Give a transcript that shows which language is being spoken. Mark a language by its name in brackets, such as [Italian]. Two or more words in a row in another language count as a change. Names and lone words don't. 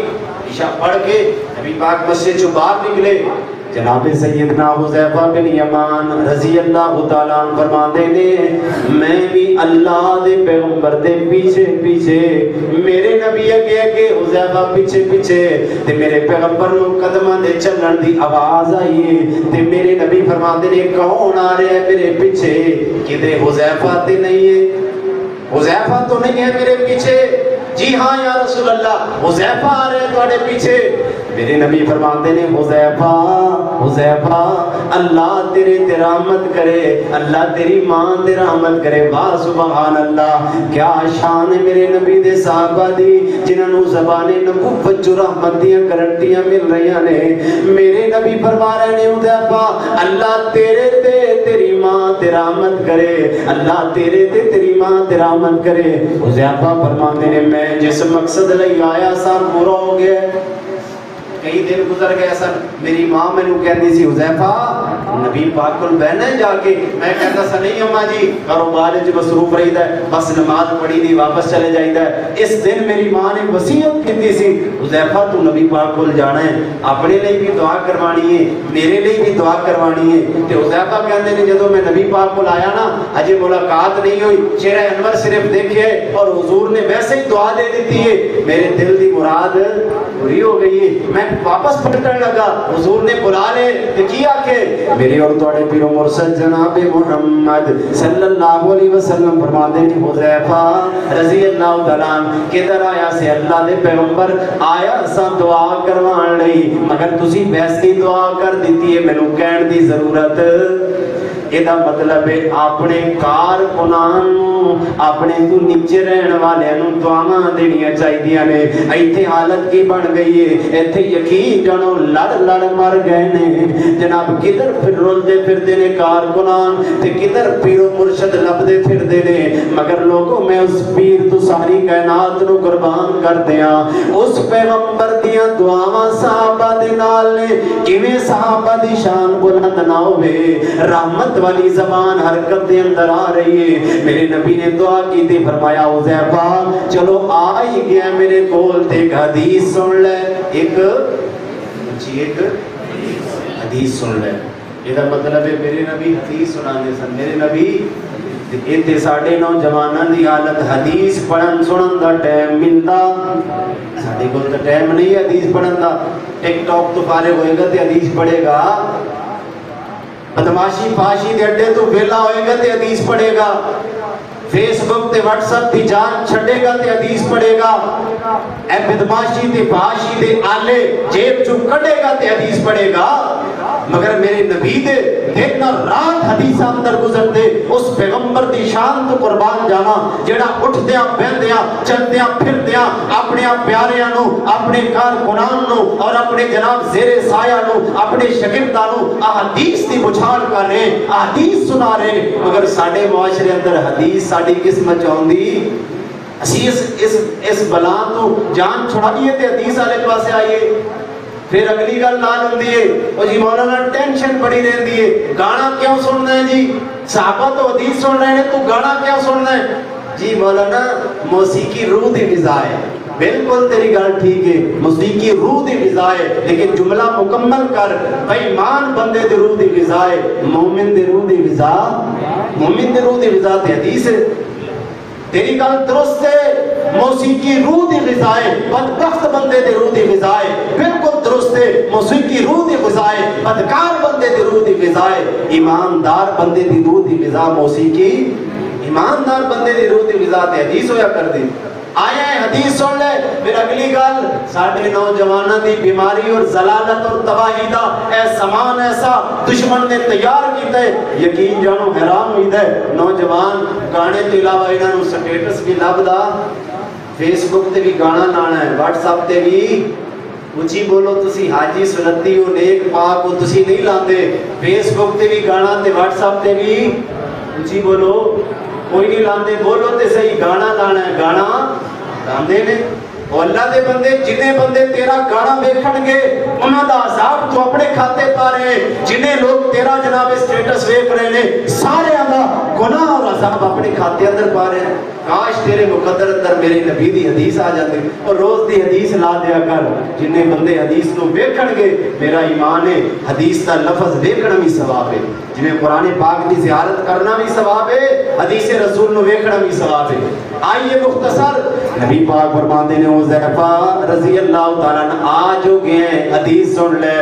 [Urdu] عشاء پڑھ کے نبی پاک مسجد سے باہر نکلے. [Punjabi] جناب سیدنا حذیفہ بن یمان رضی اللہ تعالیٰ عنہ فرماتے نے میں بھی اللہ دے پیغمبر دے پیچھے پیچھے, میرے نبی اگے حذیفہ پیچھے پیچھے تے میرے پیغمبر نو قدماں دے چلن دی آواز آئی تے میرے نبی فرماتے نے [Urdu] کون آ رہا ہے میرے پیچھے؟ [Punjabi] کدے حذیفہ تے نہیں ہے, حذیفہ تو نہیں ہے میرے پیچھے. جی ہاں یا رسول اللہ حذیفہ آ رہے تھوڑے پیچھے. میرے نبی فرماتے نے حذیفہ حذیفہ اللہ تیرے تے رحمت کرے, اللہ تیری ماں تے رحمت کرے. واہ سبحان اللہ, کیا شان ہے میرے نبی دے صحابہ دی جنہاں نو زبان نبوت جو رحمت دیاں گارنٹیاں مل رہی نے. میرے نبی فرما رہے نے حذیفہ اللہ تیرے تے تیری ماں تے رحمت کرے, اللہ تیرے تے تیری ماں تے رحمت کرے. حذیفہ فرماتے نے میں جس مقصد لئی آیا سا پورا ہو گیا. کئی دن گزر گئے سن, میری ماں مینوں کہندی سی حذیفہ نبی پاک کول بہنا ہے جا کے. میں کہندا سا نہیں اماں جی کاروبار وچ مصروف رہیدا ہے, بس نماز پڑھی دی واپس چلے جائیدا ہے. اس دن میری ماں نے وصیت کیتی سی حذیفہ تو نبی پاک کول جانا ہے, اپنے لیے بھی دعا کروانی ہے, میرے لیے بھی دعا کروانی ہے. تے حذیفہ کہندے نے جدوں میں نبی پاک کول آیا نا اجے ملاقات نہیں ہوئی, چہرہ انور صرف دیکھے اور حضور نے ویسے ہی دعا دے دیتی ہے, میرے دل دی مراد پوری ہو گئی ہے. میں واپس پلٹن لگا, حضور نے بلا لے تے کیا کہ میرے اور تواڈے پیر و مرشد جناب محمد صلی اللہ علیہ وسلم فرماتے ہیں حذیفہ رضی اللہ تعالی عنہ کدھر آیا سے اللہ دے پیغمبر آیا سا دعا کروان لئی, مگر تسی ویسے دعا کر دیتی ہے, مینوں کہن دی ضرورت. یہ مطلب ہے اپنے کارکنان اپنے تو نیچے رہن والے دعاواں دینیاں چاہیے نے. ایتھے حالت کی بن گئی ہے, ایتھے یقین جانو لڑ لڑ مر گئے نے جناب. کدھر پھر رولدے پھردے نے کارکنان تے کدھر پیر و مرشد لبدے پھردے نے, مگر لوگوں میں اس پیر تو ساری کائنات نو قربان کر دیاں. اس پیغمبر دیاں دعاواں صحابہ دے نال نے, کیویں صحابہ دی شان بلند نہ ہوے, رحمت والی زبان حرکت دے اندر آ رہی ہے. میرے نبی نے دعا کی تھی, فرمایا حذیفہ چلو آ ہی گیا میرے کول تے ایک حدیث سن لے. ایک حدیث سن لے. یہ مطلب ہے میرے نبی حدیث سنانے سن. میرے نبی ایتھے ساڈے نوجواناں دی حالت حدیث پڑھن سنن دا ٹائم ملدا, ساڈے کول تے ٹائم نہیں حدیث پڑھن دا. ٹک ٹاک تو فارغ ہوئے گا تے حدیث پڑھے گا, بدماشی فاشی دے اڈے تو ویلا ہوئے گا تے حدیث پڑھے گا, فیس بک تے واٹس ایپ دی جان چھڈے گا تے حدیث پڑھے گا, اے بدماشی تے فاشی دے آلے جیب چوں کڈے گا تے حدیث پڑھے گا. مگر میرے نبی دے دن رات حدیث اندر گزر دے اس پیغمبر دی شان تو قربان جانا جڑا اٹھدیاں بیندیاں چلدیاں پھردیاں اپنے پیاریاں نو اپنے کارکنان نو اور اپنے جناب زیر سایہ نو اپنے شاگرداں نو احادیث دی بچھاڑ کر رہے, احادیث سنا رہے. مگر ساڈے معاشرے اندر حدیث ساڈی قسمت چاہندی اسی اس بلا تو جان چھڑائیے تے حدیث والے پاسے آئیے. پھر اگلی گل نال ہوندی ہے او جی مولانا ٹینشن بڑی رہندی ہے, گانا کیوں سننا ہے جی, صحابہ تو حدیث سن رہے ہیں تو گانا کیوں سننا ہے جی. مولانا موسیقی روح دی غذا ہے, بالکل تیری گل ٹھیک ہے, موسیقی روح دی غذا ہے, لیکن جملہ مکمل کر, بے ایمان بندے دی روح دی غذا ہے, مومن دی روح دی غذا, مومن دی روح دی غذا تے حدیث ہے. تیری گل درست ہے, موسیقی روح دی غذا ہے, بدبخت بندے دی روح دی غذا ہے, بالکل درست ہے, موسیقی روح دی غذا ہے, بدکار بندے دی روح دی غذا ہے, ایماندار بندے دی روح دی غذا موسیقی, ایماندار بندے دی روح دی غذا تے حدیث ہویا کر دی. آیا ہے حدیث سن لے. پھر اگلی گل ساڈے نوجواناں دی بیماری اور ضلالت اور تباہی دا اے سامان ایسا دشمن نے تیار کیتا ہے, یقین جانو حیران ہوئیدا ہے. نوجوان گانے تو علاوہ انہاں نوں سٹیٹس بھی لبدا, فیس بک تے بھی گانا لانا ہے, واٹس ایپ تے بھی اچھی بولو تسی حاجی سنتی ہو نیک پاک ہو تسی نہیں لاندے, فیس بک تے بھی گانا تے واٹس ایپ تے بھی اچھی بولو کوئی نہیں لاندے. بولو تے صحیح گانا لانا ہے, گانا لاندے نے. اور اللہ دے بندے جنے بندے تیرا گانا ویکھن گے انہاں دا عذاب تو اپنے کھاتے پا رہے ہیں, جنے لوگ تیرا جناب سٹیٹس ویکھ رہے نے سارے دا گناہ اور عذاب اپنے کھاتے اندر پا رہے ہیں. کاش تیرے مقدر اندر میرے نبی دی حدیث آ جاتی اور روز دی حدیث لا دیا کر. جنے بندے حدیث نو ویکھن گے میرا ایمان ہے حدیث دا لفظ ویکھنا بھی ثواب ہے, [Urdu] جنہیں قرآن پاک کی زیارت کرنا بھی ثواب ہے, [Punjabi] حدیث رسول نو ویکھنا بھی ثواب ہے. [Urdu] آئیے مختصر نبی پاک فرماتے ہیں حذیفہ رضی اللہ تعالیٰ عنہ آج ہو گئے ہیں, حدیث سن لے.